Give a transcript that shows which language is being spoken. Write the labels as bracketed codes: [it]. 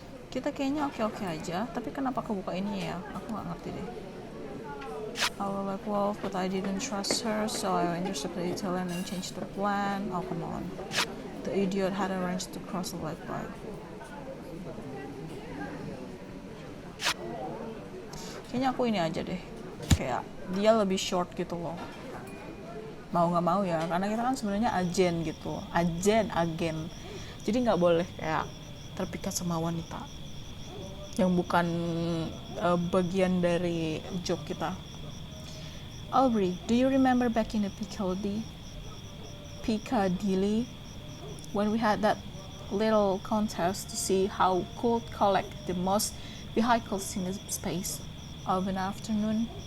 [id] Kita kayaknya oke aja, tapi kenapa kebuka ini ya? Aku nggak ngerti deh. [en] I was like Wolf, but I didn't trust her, so I intercepted the Italian and changed the plan. Oh, come on. The idiot had arranged to cross the lake by. [id] Kayaknya aku ini aja deh. Kayak dia lebih short gitu loh. Mau nggak mau ya, karena kita kan sebenarnya agen gitu, agen. Jadi nggak boleh kayak terpikat sama wanita yang bukan bagian dari job kita. [en] Aubrey, do you remember back in the Piccadilly when we had that little contest to see who could collect the most vehicles in the space of an afternoon?